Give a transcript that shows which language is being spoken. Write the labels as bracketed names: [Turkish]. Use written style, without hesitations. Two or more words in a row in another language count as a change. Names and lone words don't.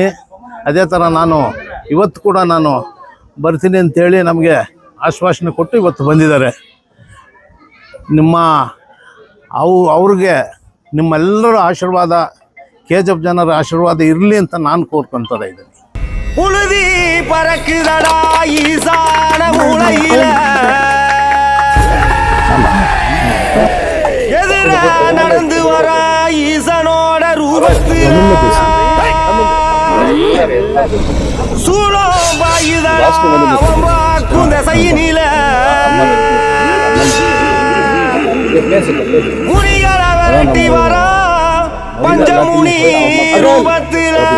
[Kannada] ಅದೇ ಥರ ನಾನು ಇವತ್ತು ಕೂಡ ನಾನು ಬರ್ತೀನಿ ಅಂತೇಳಿ ನಮಗೆ ಆಶ್ವಾಸನೆ ಕೊಟ್ಟು ಇವತ್ತು ಬಂದಿದ್ದಾರೆ. ಅವ್ರಿಗೆ ನಿಮ್ಮೆಲ್ಲರ ಆಶೀರ್ವಾದ, KGF ಜನರ ಆಶೀರ್ವಾದ ಇರಲಿ ಅಂತ ನಾನು ಕೋರ್ಕೊಂತ ಇದ್ದೀನಿ. [Tamil] புழுதி பறக்குதடா ஈசான மூளையில எதிர நடந்து வர ஈசனோட ரூபத்தில் சூளம் பாயுதடா அவன் வாக்கும் திசையினில முனிகளை விரட்டி வரா பஞ்சமுனி ரூபத்தில